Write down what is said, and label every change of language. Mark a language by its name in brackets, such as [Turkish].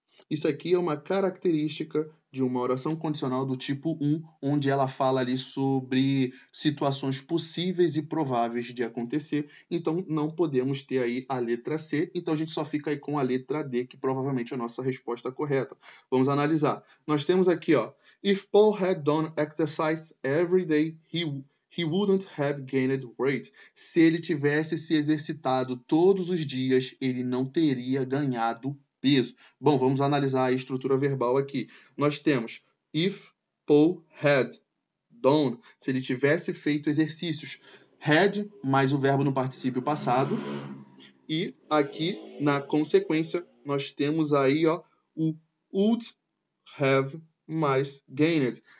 [Portuguese] Isso aqui é uma característica de uma oração condicional do tipo 1, onde ela fala ali sobre situações possíveis e prováveis de acontecer. Então, não podemos ter aí a letra C, então a gente só fica aí com a letra D, que provavelmente é a nossa resposta correta. Vamos analisar. Nós temos aqui, ó, [English] If Paul had done exercise every day, he wouldn't have gained weight. [Portuguese] Se ele tivesse se exercitado todos os dias, ele não teria ganhado peso. Bom, vamos analisar a estrutura verbal aqui. Nós temos [English] if Paul had done, [Portuguese] se ele tivesse feito exercícios. Had mais o verbo no particípio passado. E aqui, na consequência, nós temos aí, ó, o [English] would have [Portuguese] mais gained.